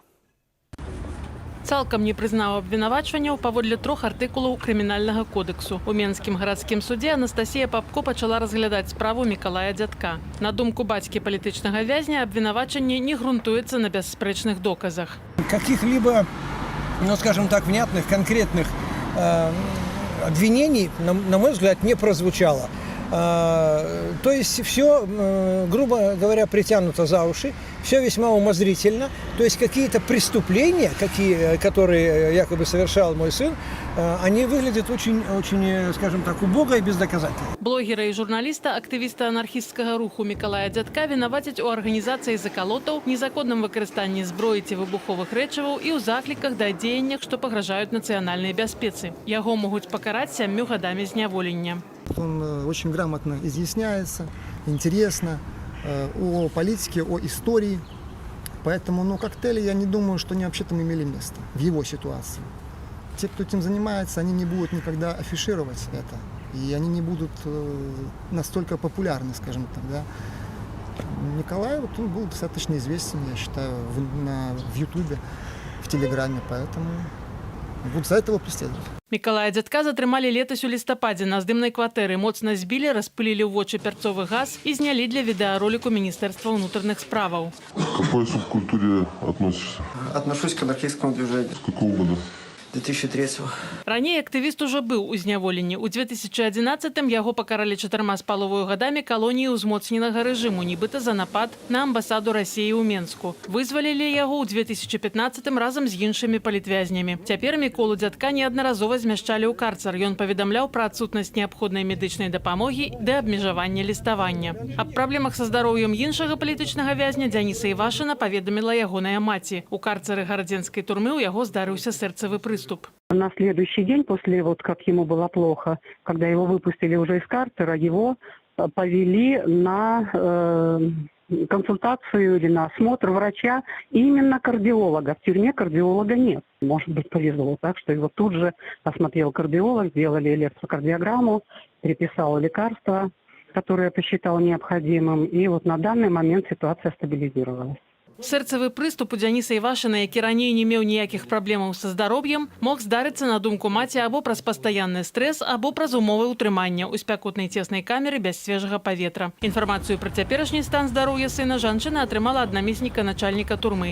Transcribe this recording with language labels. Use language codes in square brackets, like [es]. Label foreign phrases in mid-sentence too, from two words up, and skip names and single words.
[be] Цалкам не прызнаў абвінавачванняў паводле 3 артыкулаў крымінальнага кодексу. У Менскім гарадскім судзе Анастасія Папко пачала разглядаць справу Мікалая Дзядка. На думку бацькі палітычнага вязня, абвінавачанне не грунтуецца на бясспрэчных доказах. [ru] Каких-либо, скажем так, внятных, конкретных обвинений, на мой взгляд, не прозвучало. То есть все, грубо говоря, притянуто за уши, все весьма умозрительно. То есть какие-то преступления, которые якобы совершал мой сын, они выглядят очень, скажем так, убого и бездоказательно. Блогера і журналіста, актывіста анархісцкага руху Мікалая Дзядка вінавацяць у арганізацыі закалотаў, незаконным выкарыстанні зброі ці выбуховых рэчываў і ў закліках да дзеяннях, што пагражаюць нацыянальнай бяспецы. Яго могуць пакараць 7 гадамі зняволення. Он очень грамотно изъясняется, интересно о политике, о истории. Поэтому, коктейли, я не думаю, что они вообще там имели место в его ситуации. Те, кто этим занимается, они не будут никогда афишировать это. И они не будут настолько популярны, скажем так, да, Николай, вот он был достаточно известен, я считаю, в Ютубе, в Телеграме, поэтому буду за это его преследовать. [be] Мікалая Дзядка затрымалі летась у лістападзе на здымнай кватэры. Моцна збілі, распылілі ў вочы пярцовы газ і знялі для відэароліку Міністэрства ўнутраных справаў. [ru] К какой субкультуре относишься? Отношусь к анархистскому движению. С какого года? 2003-го. [be] Раней актывіст ужо быў у зняволенні. У 2011-м яго пакаралі 4,5 гадамі калоніі ўзмоцненага рэжыму, нібыта за напад на амбасаду Расіі ў Менску. Вызвалілі яго ў 2015-м разам з іншымі палітвязнямі. Цяпер Міколу Дзядка неаднаразова змяшчалі ў карцар. Ён паведамляў пра адсутнасць неабходнай медычнай дапамогі ды абмежавання ліставання. Аб праблемах са здароўем іншага палітычнага вязня Дзяніса Івашына паведаміла ягоная маці. У карцары гарадзенскай турмы ў яго здарыўся сэрцавы прыступ. [ru] На следующий день, после как ему было плохо, когда его выпустили уже из карцера, его повели на консультацию или на осмотр врача, именно кардиолога. В тюрьме кардиолога нет. Может быть, повезло так, что его тут же осмотрел кардиолог, сделали электрокардиограмму, переписал лекарства, которые посчитал необходимым. И вот на данный момент ситуация стабилизировалась. [be] Сэрцавы прыступ у Дзяніса Івашына, які раней не меў ніякіх праблемаў са здароўем, мог здарыцца, на думку маці, або праз пастаянны стрэс, або праз умовы ўтрымання ў спякотнай цеснай камеры без свежага паветра. Інфармацыю пра цяперашні стан здароўя сына жанчына атрымала ад намесніка начальніка турмы.